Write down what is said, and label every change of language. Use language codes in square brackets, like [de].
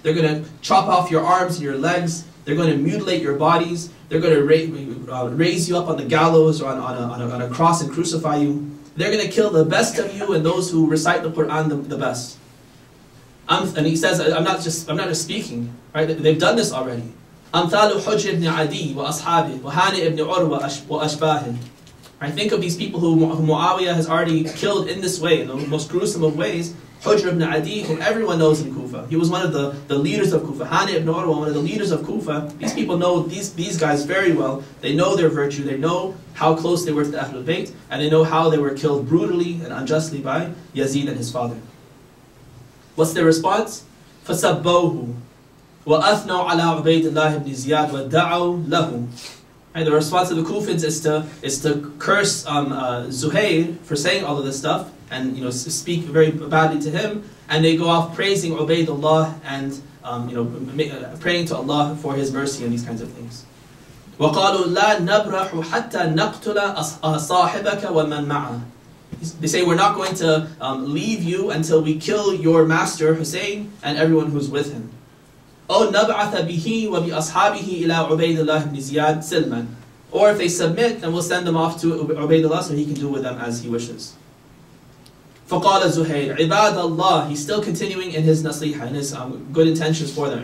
[en] They're going to chop off your arms and your legs. They're going to mutilate your bodies. They're going to raise you up on the gallows or on a cross and crucify you. They're going to kill the best of you and those who recite the Quran the best. And he says, I'm not just speaking, right? They've done this already. [ar] أمثال حجر ibn Adi وأصحابه وهانئ ibn Urwa وأشباهه. [en] I think of these people who Muawiyah has already killed in this way, in the most gruesome of ways. Hujr ibn Adi, whom everyone knows in Kufa. He was one of the leaders of Kufa. Hani ibn Urwa, one of the leaders of Kufa. These people know these guys very well. They know their virtue. They know how close they were to the Ahlul Bayt. And they know how they were killed brutally and unjustly by Yazid and his father. What's their response? [ar] فَسَبَّوْهُ وَأَثْنَوْا عَلَىٰ عُبَيْدِ اللَّهِ بْنِ زِيَادٍ وَدَّعَوْا لَهُ. [en] And the response of the Kufans is to curse Zuhair for saying all of this stuff and speak very badly to him, and they go off praising Ubaydullah and praying to Allah for His mercy and these kinds of things. [ar] وَقَالُوا لَا نَبْرَحُ حَتَّى نَقْتُلَ صَاحِبَكَ وَمَنْ مَعَهُ. [en] They say, we're not going to leave you until we kill your master Hussein and everyone who's with him. [ar] أو نبعث به وبأصحابه إلى عبيد الله بن زياد سلما. [en] Or if they submit, then we'll send them off to Ubaydullah so he can do with them as he wishes. [ar] فقال زهير عباد الله. [en] He's still continuing in his nasiha, in his good intentions for them.